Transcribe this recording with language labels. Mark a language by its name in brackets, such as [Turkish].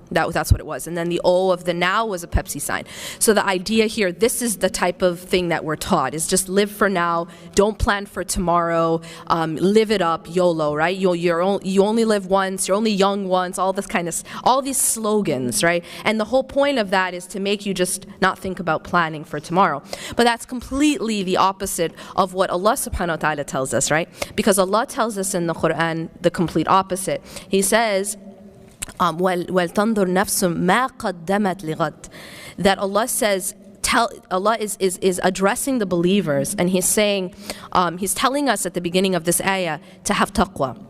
[English] That's what it was. And then the O of the now was a Pepsi sign. So the idea here, this is the type of thing that we're taught, is just live for now, don't plan for tomorrow, live it up, YOLO, right? You only live once, you're only young once, all these slogans, right? And the whole point of that is to make you just not think about planning for tomorrow. But that's completely the opposite of what Allah subhanahu wa ta'ala tells us, right? Because Allah tells us in the Quran the complete opposite. He says, [Arabic] وَلْتَنْظُرْ نَفْسٌ مَا قَدَّمَتْ لِغَدٍ. [English] That Allah says, Allah is addressing the believers, and He's saying, He's telling us at the beginning of this ayah to have taqwa.